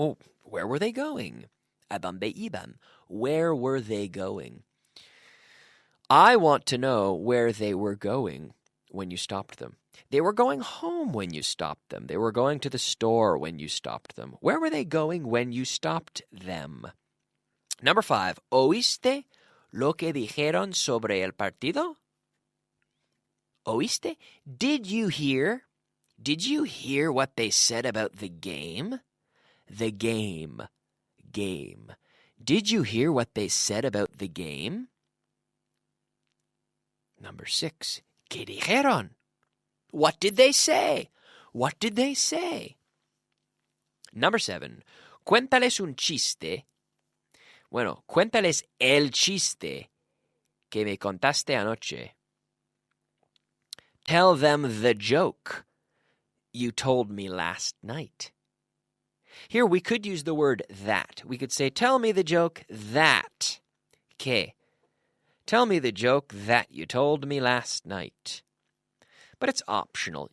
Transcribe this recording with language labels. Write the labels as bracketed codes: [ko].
[en] Well, where were they going? [es] ¿A dónde iban? [en] Where were they going? I want to know where they were going when you stopped them. They were going home when you stopped them. They were going to the store when you stopped them. Where were they going when you stopped them? Number 5. [es] ¿Oíste lo que dijeron sobre el partido? ¿Oíste? [en] Did you hear? Did you hear what they said about the game? The game. Game. Did you hear what they said about the game? Number 6, [es] ¿qué dijeron? [en] What did they say? What did they say? Number 7, [es] cuéntales un chiste. Bueno, cuéntales el chiste que me contaste anoche. [en] Tell them the joke you told me last night. Here we could use the word that. We could say, tell me the joke that. Que. Tell me the joke that you told me last night. But it's optional.